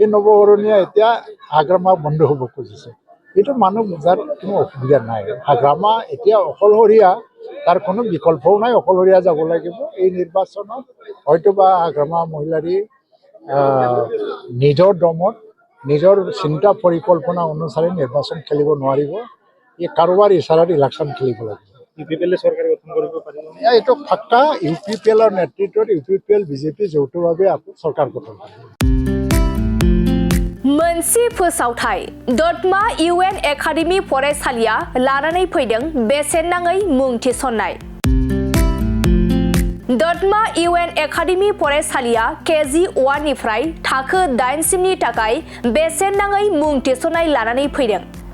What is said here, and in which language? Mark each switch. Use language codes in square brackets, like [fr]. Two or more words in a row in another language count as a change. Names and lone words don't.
[as] এই নৱবৰণীয়া এতিয়া হাগ্ৰামা বন্ধ হ'ব খুজিছে এইটো মানুহ বুজাৰ কোনো অসুবিধা নাই হাগ্ৰামা এতিয়া অকলশৰীয়া তাৰ কোনো বিকল্পও নাই অকলশৰীয়া যাব লাগিব এই নিৰ্বাচনত হয়তোবা হাগ্ৰামা মহিলাৰী নিজৰ দমত নিজৰ চিন্তা পৰিকল্পনা অনুসাৰে নিৰ্বাচন খেলিব নোৱাৰিব এই কাৰোবাৰ ইচাৰাত ইলেকশ্যন খেলিব লাগিব UPPL চৰকাৰ গঠন কৰিব পাৰিব এইটো ফাক্কা UPPLৰ নেতৃত্বত UPPL বিজেপি যৌথভাৱে আকৌ চৰকাৰ গঠন কৰিব [brx] मोनसे फोसावथाय दतमा UN एकाडेमि फरायसालिया लानानै फैदों बेसेन नाङै मुं थिसननाय दतमा UN एकाडेमि फरायसालिया KG 1 निफ्राय थाखो 8 सिमनि थाखाय बेसेन नाङै मुं थिसननाय लानानै फैदों